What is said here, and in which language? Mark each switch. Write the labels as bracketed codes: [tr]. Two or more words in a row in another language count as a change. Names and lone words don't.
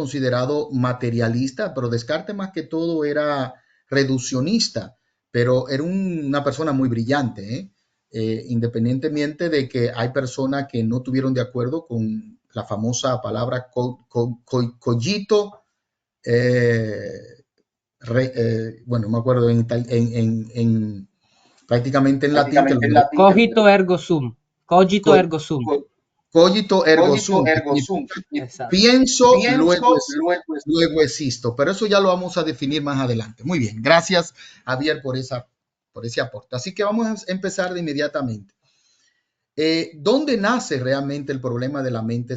[es] considerado materialista, pero Descartes más que todo era reduccionista, pero era una persona muy brillante, independientemente de que hay personas que no tuvieron de acuerdo con la famosa palabra cogito, bueno, me acuerdo prácticamente en latín. [la] Cogito ergo sum. Cogito ergo sum. Cogito ergo sum. [es] Pienso, luego existo. Pero eso ya lo vamos a definir más adelante. Muy bien. Gracias, Javier, por ese aporte. Así que vamos a empezar de inmediatamente. ¿Dónde nace realmente el problema de la mente-cerebro?